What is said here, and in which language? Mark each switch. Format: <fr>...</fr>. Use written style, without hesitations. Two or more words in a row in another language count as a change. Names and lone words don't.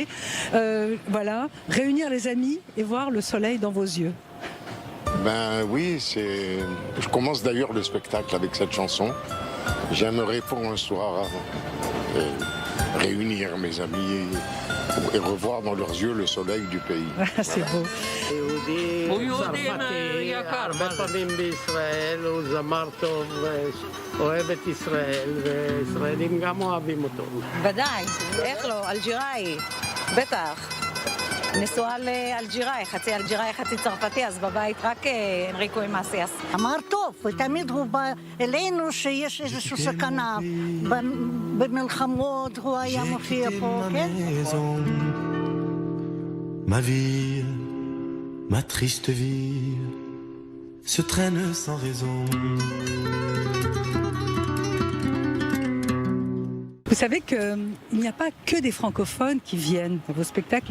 <fr>Voilà, réunir les amis et voir le soleil dans vos yeux. Ben oui, je commence d'ailleurs le spectacle avec cette chanson. J'aimerais pour un soir réunir mes amis et revoir dans leurs yeux le soleil du pays. C'est beau.</fr> <he>הרבה פעמים בישראל, הוא זמר טוב, אוהב את ישראל, וישראלים גם אוהבים אותו. ודאי, איך לא, אלג'יראי, בטח. נשואה לאלג'יראי, חצי אלג'יראי, חצי צרפתי, אז בבית רק אנריקו עם מאסיאס. אמר טוב, ותמיד הוא בא אלינו שיש איזושהי סכנה. במלחמות הוא היה מופיע פה, כן?</he> <fr>Ma vie, ma triste vie, se traîne sans raison. Vous savez qu'il n'y a pas que des francophones qui viennent dans vos spectacles.</fr>